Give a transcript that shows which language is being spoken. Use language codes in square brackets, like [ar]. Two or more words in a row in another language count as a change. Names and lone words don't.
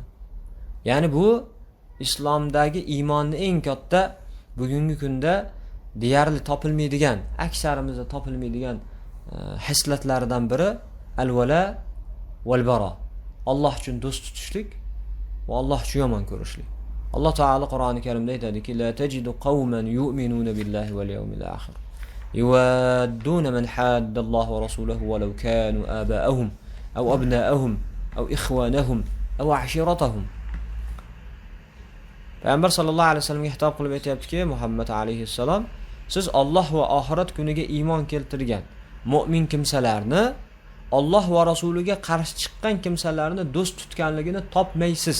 [uz] Ya'ni bu islomdagi iymonning eng katta bugungi kunda deyarli topilmaydigan, aksarimizda topilmaydigan hislatlardan biri [ar] الولاء والبراء. [uz] Alloh uchun do'st tutishlik va Alloh uchun yomon ko'rishlik. Alloh taolo Qur'oni Karimda aytadiki: [ar] "لا تجد قوما يؤمنون بالله واليوم الآخر يوادون من حاد الله ورسوله ولو كانوا آباءهم أو أبناءهم أو إخوانهم أو عشيرتهم." [uz] Payg'ambar sallallohu alayhi vasallamga xitob qilib aytayaptiki, Muhammad alayhissalom, siz Alloh va oxirat kuniga iymon keltirgan mu'min kimsalarni, Alloh va rasuliga qarshi chiqqan kimsalarni do'st tutganligini topmaysiz.